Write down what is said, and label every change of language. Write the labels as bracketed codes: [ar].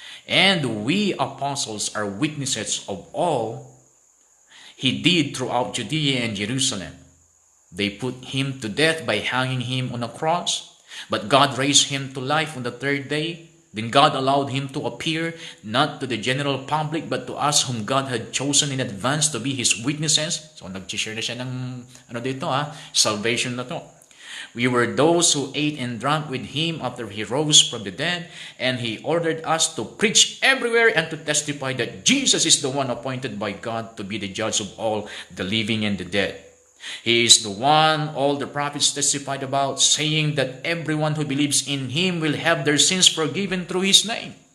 [en] And we apostles are witnesses of all He did throughout Judea and Jerusalem. They put Him to death by hanging Him on a cross, but God raised Him to life on the third day. Then God allowed Him to appear, not to the general public, but to us whom God had chosen in advance to be His witnesses. [tl] So nag-share na siya ng salvation na to. [en] We were those who ate and drank with Him after He rose from the dead, and He ordered us to preach everywhere and to testify that Jesus is the one appointed by God to be the judge of all the living and the dead. He is the one all the prophets testified about, saying that everyone who believes in Him will have their sins forgiven through His name.